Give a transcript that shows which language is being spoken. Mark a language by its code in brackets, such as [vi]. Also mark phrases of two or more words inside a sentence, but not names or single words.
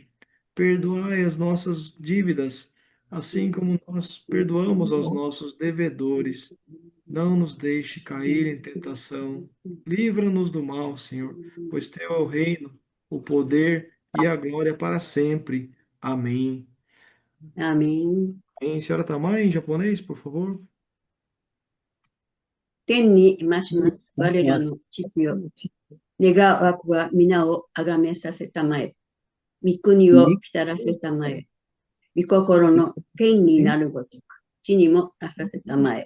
[pt] Perdoai as nossas dívidas, assim como nós perdoamos aos nossos devedores. Não nos deixe cair em tentação. Livra-nos do mal, Senhor, pois teu é o reino, o poder e a glória para sempre. Amém. [ja] アーメン。 [pt] Amém. Senhora Tamai, em japonês, por favor. [ja] 天にいまします我らの父よ。願わくは皆をあがめさせたまえ。御国を来たらせたまえ。御心の天になるごとく、地にもなさせたまえ。